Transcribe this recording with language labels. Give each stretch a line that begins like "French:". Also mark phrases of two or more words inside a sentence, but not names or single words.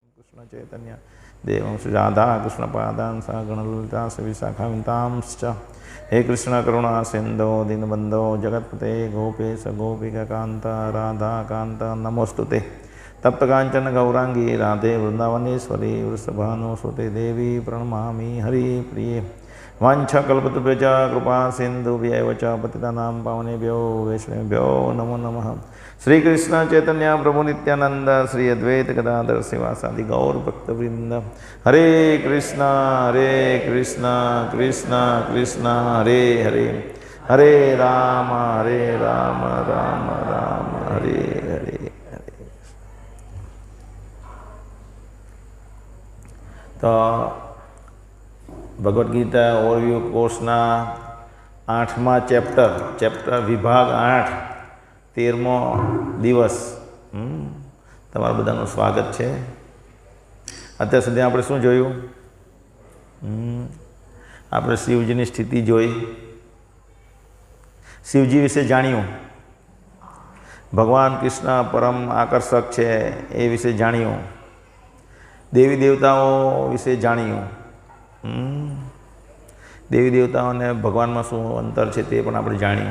Sanskrit: कृष्ण चैतन्य देवं श्री राधा कृष्ण पादान् सा गणललिता विशाखावितांश्च। हे कृष्ण करुणा सिंधो दीनबंधो जगत्पते गोपेश गोपिकान्त राधा कान्त नमोस्तुते। तप्त कांचन गौरांगी राधे वृंदावनेश्वरी वृषभानुसुते देवी प्रणमामि हरि प्रिये। वाञ्छाकल्पतरुभ्यश्च कृपा सिन्धुभ्यैव च पतितानां पावनेभ्यो वैष्णवेभ्यो नमो नमः। श्री कृष्ण चैतन्य प्रभु नित्यानंद श्री अद्वैत गदाधर श्रीवासादि गौर भक्तवृंद। हरे कृष्ण कृष्ण कृष्ण हरे हरे, हरे राम राम राम हरे हरे।
Gujarati: તો ભગવદ ગીતા ઓવરવ્યૂ કોર્સના 8મા ચેપ્ટર વિભાગ 8 13મો દિવસ તમારા બધાનું સ્વાગત है। અત્યાર સુધી આપણે શું જોયું? આપણે શિવજીની સ્થિતિ જોઈ, શિવજી વિશે જાણ્યું, ભગવાન કૃષ્ણ પરમ આકર્ષક છે એ વિશે જાણ્યું, દેવી દેવતાઓ વિશે જાણ્યું, દેવી દેવતાઓ અને ભગવાનમાં શું અંતર છે તે પણ આપણે જાણ્યું।